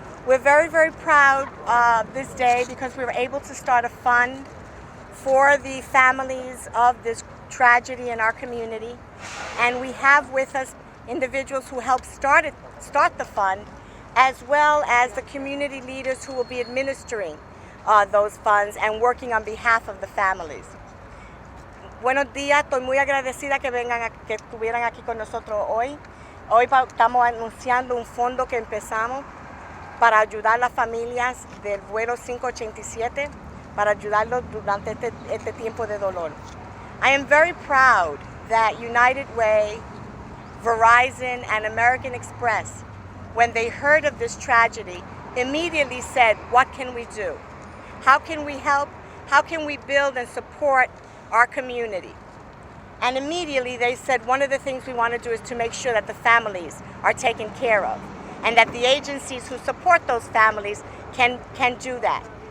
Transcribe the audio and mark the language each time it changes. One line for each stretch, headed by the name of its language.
English: We're very, very proud this day because we were able to start a fund for the families of this tragedy in our community, and we have with us individuals who helped start the fund, as well as the community leaders who will be administering those funds and working on behalf of the families.
Spanish: Buenos días, estoy muy agradecida que estuvieran aquí con nosotros hoy. Hoy estamos anunciando un fondo que empezamos para ayudar a las familias del vuelo 587, para ayudarlos durante este tiempo de dolor.
English: I am very proud that United Way, Verizon, and American Express, when they heard of this tragedy, immediately said, what can we do? How can we help? How can we build and support our community? And immediately they said, one of the things we want to do is to make sure that the families are taken care of, and that the agencies who support those families can do that.